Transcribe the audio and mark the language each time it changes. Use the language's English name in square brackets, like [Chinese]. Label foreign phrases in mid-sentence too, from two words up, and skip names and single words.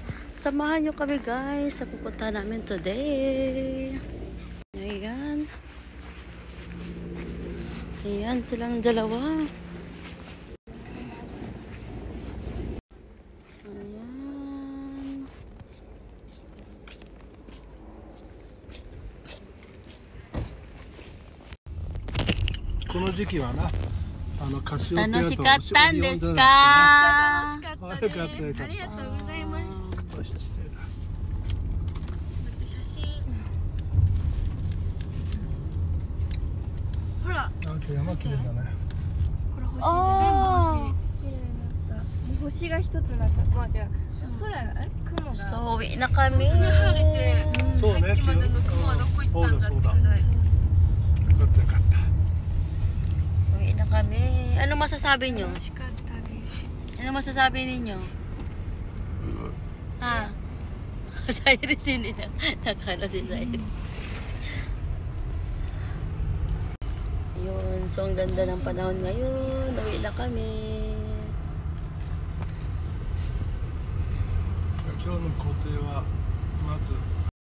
[Filipino] Samahan nyo kami guys sa pupunta namin today. Ayan. Ayan silang dalawa. Ayan. [Japanese] この時期はな、カシオペアと楽しかったんですか？楽しかったです。よかったよかった。ありがとうございます。失礼だ。写真。ほら、今日山綺麗だね。これ星、全部星。綺麗だった。もう星が一つなかった。まあじゃあ空が雲が。 [Filipino] So, uwi na kami. [Japanese] 晴れて、そうね。さっきまでの雲はどこ行ったんだって。そうだそうだ。よかったよかった。 [Filipino] Uwi na kami. Ano masasabi nyo? [Japanese] 楽しかったです。 [Filipino] Ano masasabi ninyo? Ha? Cyrus hindi na. Nakala si Cyrus. Yun. So, ang ganda ng panahon ngayon. Uwi na kami. [Japanese] 今日の工程はまず